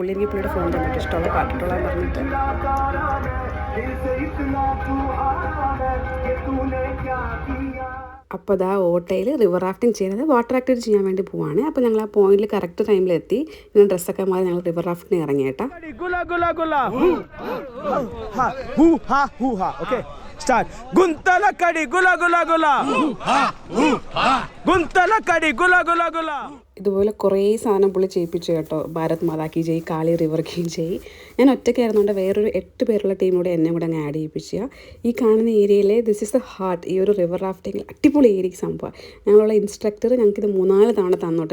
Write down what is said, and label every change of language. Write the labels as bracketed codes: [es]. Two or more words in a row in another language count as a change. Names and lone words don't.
[ml] പുള്ളി എനിക്ക് പുള്ളിയുടെ ഫോൺ തന്നിട്ട് ഇഷ്ടമുള്ള പാട്ടിട്ടുള്ള പറഞ്ഞിട്ട് അപ്പോൾ അതാ ഓട്ടോയിൽ [en] river rafting [ml] ചെയ്യുന്നത് [en] water activity [ml] ചെയ്യാൻ വേണ്ടി പോവാണ്. അപ്പോൾ ഞങ്ങൾ ആ പോയിന്റിൽ കറക്റ്റ് ടൈമിലെത്തി. ഇങ്ങനെ ഡ്രസ്സൊക്കെ മാറി ഞങ്ങൾ [en] river rafting [ml] ഇറങ്ങിയേട്ടാ. [en] Start. Guntalakadi gula gula gula. Guntalakadi gula gula gula. [ml] ഇതുപോലെ കുറേ സാധനം പുള്ളി ചെയ്യിപ്പിച്ചു കേട്ടോ. [hi] भारत माता की जय, काली रिवर की जय. [ml] ഞാൻ ഒറ്റയ്ക്കായിരുന്നുകൊണ്ട് വേറൊരു 8 പേരുള്ള ടീമിലൂടെ എന്നെ കൂടെ അങ്ങ് ആഡ് ചെയ്യിപ്പിക്കുക. ഈ കാണുന്ന ഏരിയയിലെ [en] this is the heart. [ml] ഈ ഒരു [en] river rafting [ml] അടിപൊളി ഏരിയ സംഭവം. ഞങ്ങളുള്ള ഇൻസ്ട്രക്ടർ ഞങ്ങൾക്കിത് 3-4 തവണ തന്നോട്ടെ.